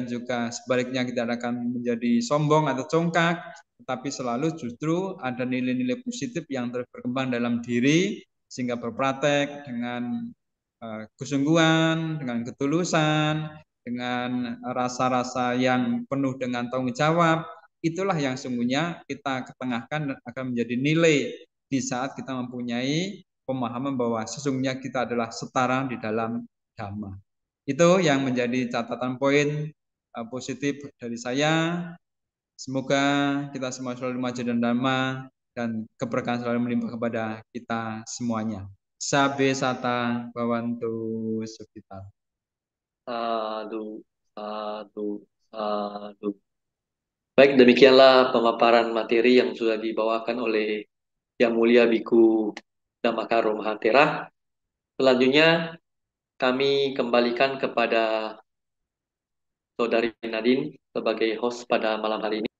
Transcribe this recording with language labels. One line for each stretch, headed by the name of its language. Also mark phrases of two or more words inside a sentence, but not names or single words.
Indonesian: juga sebaliknya kita akan menjadi sombong atau congkak, tetapi selalu justru ada nilai-nilai positif yang terus berkembang dalam diri, sehingga berpraktek dengan kesungguhan, dengan ketulusan, dengan rasa-rasa yang penuh dengan tanggung jawab, itulah yang sungguhnya kita ketengahkan dan akan menjadi nilai di saat kita mempunyai pemahaman bahwa sesungguhnya kita adalah setara di dalam Dhamma. Itu yang menjadi catatan poin positif dari saya. Semoga kita semua selalu maju dan Dhamma dan keberkahan selalu melimpah kepada kita semuanya.
Pali: Sabe sata bawantu sekitar. Sadu, sadu, sadu.
Indonesian: Baik, demikianlah pemaparan materi yang sudah dibawakan oleh Yang Mulia Biku Dhammakaro Mahathera. Selanjutnya, kami kembalikan kepada Saudari Nadine sebagai host pada malam hari ini.